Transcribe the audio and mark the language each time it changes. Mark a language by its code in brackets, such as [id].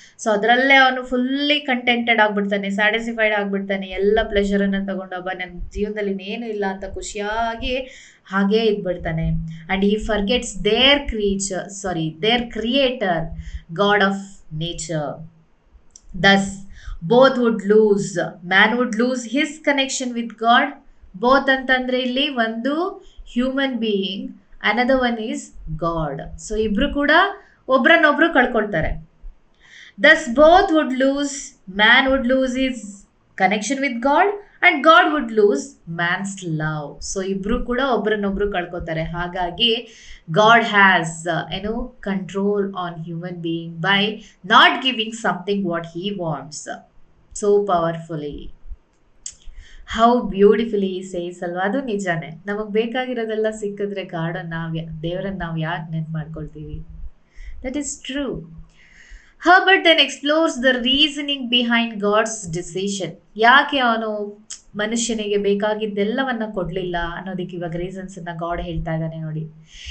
[kn] So ಅದರಲ್ಲೇ ಅವನು fully contented ಆಗ್ಬಿಡ್ತಾನೆ, satisfied ಆಗ್ಬಿಡ್ತಾನೆ. ಎಲ್ಲ ಪ್ಲೆಷರನ್ನು ತಗೊಂಡೊಬ್ಬ ನನ್ನ ಜೀವನದಲ್ಲಿ ಇನ್ನೇನು ಇಲ್ಲ ಅಂತ ಖುಷಿಯಾಗಿ ಹಾಗೇ ಇದ್ಬಿಡ್ತಾನೆ. [en] And he forgets their creator, God of nature. Thus, both would lose. Man would lose his connection with God. Both [kn] ಅಂತಂದ್ರೆ ಇಲ್ಲಿ ಒಂದು [en] Human being, another one is God. [kn] So ಇಬ್ರು ಕೂಡ ಒಬ್ರನ್ನೊಬ್ರು ಕಳ್ಕೊಳ್ತಾರೆ. [en] Thus both would lose. Man would lose his connection with God and God would lose man's love. [kn] So ಇಬ್ರು ಕೂಡ ಒಬ್ರನ್ನೊಬ್ರು ಕಳ್ಕೊತಾರೆ. ಹಾಗಾಗಿ [en] God has control on human being by not giving something what he wants so powerfully. How beautifully he says ಅಲ್ವಾ? [kn] ಅದು ನಿಜಾನೇ. ನಮಗೆ ಬೇಕಾಗಿರೋದೆಲ್ಲ ಸಿಕ್ಕಿದ್ರೆ ದೇವರನ್ನು ನಾವು ಯಾಕೆ ನೆನ್ಪು ಮಾಡ್ಕೊಳ್ತೀವಿ? [en] That is true. Herbert then explores the reasoning behind God's decision. [kn] ಯಾಕೆ ಅವನು ಮನುಷ್ಯನಿಗೆ ಬೇಕಾಗಿದ್ದೆಲ್ಲವನ್ನ ಕೊಡಲಿಲ್ಲ ಅನ್ನೋದಕ್ಕೆ ಇವಾಗ ರೀಸನ್ಸನ್ನು ಗಾಡ್ ಹೇಳ್ತಾ ಇದ್ದಾನೆ ನೋಡಿ.